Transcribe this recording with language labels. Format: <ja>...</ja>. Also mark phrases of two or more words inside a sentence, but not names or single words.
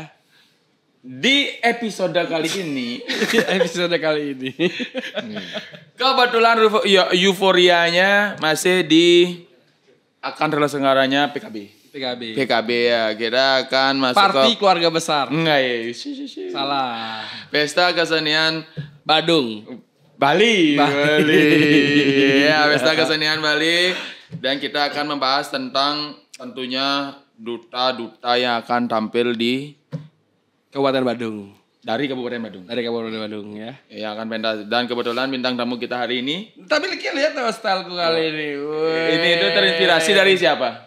<id>Di episode kali ini, kebetulan euforianya masih di akan terselenggaranya PKB ya, kita akan masuk Party keluarga besar. Enggak ya. Salah. Pesta kesenian Badung. Bali. Ya, pesta kesenian Bali, dan kita akan membahas tentang tentunya duta-duta yang akan tampil di Kabupaten Badung. dari Kabupaten Badung. Dari Kabupaten Badung ya. Ya, akan pentas, dan kebetulan bintang tamu kita hari ini. Tapi lihat tuh styleku kali ini. Ini itu terinspirasi dari siapa?</id>